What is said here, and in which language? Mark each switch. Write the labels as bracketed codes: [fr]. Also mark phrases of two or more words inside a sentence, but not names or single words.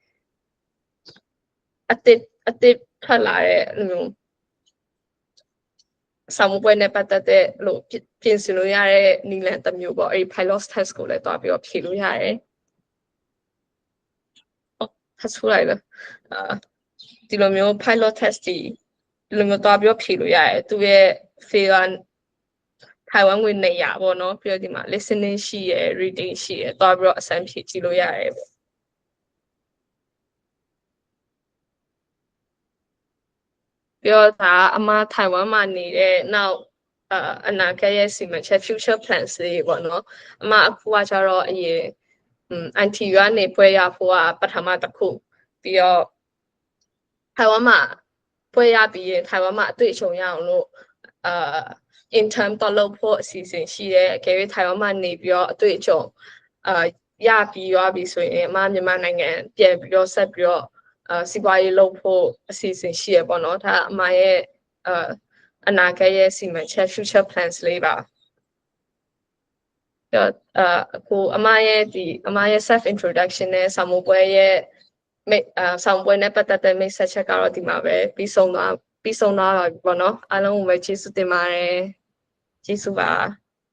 [my] အတစ်ထွက်လာတဲ့မျိုးဆောင်ပွဲနဲ့ပတ်သက်တဲ့လို့ပြင်ဆင်လို့ရတဲ့နည်းလမ်းတစ်မျိုးပေါ့အဲ့ [en] pilot test [my] ကိုလည်းတွားပြီးတော့ဖြေလို့ရတယ်ထပ်ဆူလိုက်လားဒီလိုမျိုး [en] pilot test [my] ဒီလိုမျိုးတွားပြီးတော့ဖြေလို့ရတယ်သူရဲ့ fail 台灣ဝင်နေရပေါ့နော်ပြီးတော့ဒီမှာ listening ရှိရယ် reading ရှိရယ်တွားပြီးတော့အစမ်းဖြေကြည့်လို့ရတယ်ပေါ့ ပြီးတော့ဒါအမထိုင်ဝမ်မှာနေတဲ့နောက်အနာဂတ်ရဲ့စီမံချက် [en] future plans [my] တွေပေါ့နော်အမအခုကကျတော့အရင်ITU ကနေပွဲ ရဖို့ကပထမတစ်ခုပြီးတော့ထိုင်ဝမ်မှာပွဲရပြီးရင်ထိုင်ဝမ်မှာအတွေ့အကြုံရအောင်လို့intern တော့လုပ်ဖို့အစီအစဉ်ရှိတယ်အကယ်၍ထိုင်ဝမ်မှာနေပြီးတော့အတွေ့အကြုံရပြီးဆိုရင်အမမြန်မာနိုင်ငံပြန်ပြီးတော့ဆက်ပြီးတော့စီးပွားရေးလုပ်ဖို့အစီအစဉ်ရှိရပေါ့နော်ဒါအမရဲ့အနာဂတ်ရဲ့စီမံချက် [en] future plans [my] လေးပါ အခုအမရဲ့ [en] self introduction [my] နဲ့ဆောင်းပွဲရဲ့ဆောင်းပွဲနဲ့ပတ်သက်တဲ့ message ချက်ကတော့ဒီမှာပဲပြီးဆုံးသွားပါပြီပေါ့နော်အားလုံးကိုပဲကျေးဇူးတင်ပါတယ်ကျေးဇူးပါ